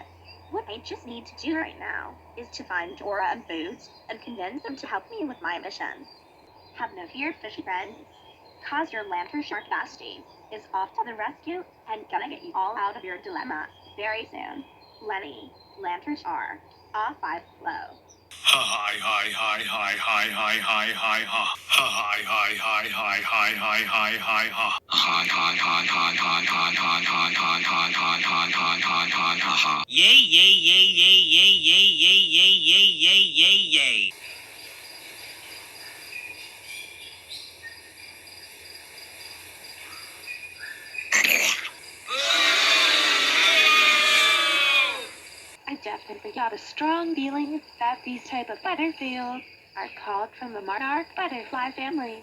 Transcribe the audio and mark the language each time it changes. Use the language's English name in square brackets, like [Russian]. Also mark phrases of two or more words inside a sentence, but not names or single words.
[English] What I just need to do right now is to find Dora and Boots and convince them to help me with my mission. Have no fear, fishy friends, cause your lantern shark bestie is off to the rescue and gonna get you all out of your dilemma very soon. Lannie, lantern shark, off I flow. Hi, hi, hi, hi, hi, hi, hi, hi, ha. Hi, hi, hi, hi, hi, hi, hi, hi, ha. Hi, hi, hi, hi, hi, hi, hi, hi, hi, hi, hi, hi, hi, hi, hi, ha, ha. Yay, yay, yay, yay, yay, yay, yay, yay, yay, yay, yay, yay. I definitely got a strong feeling that these type of butterfields are called from the monarch butterfly family.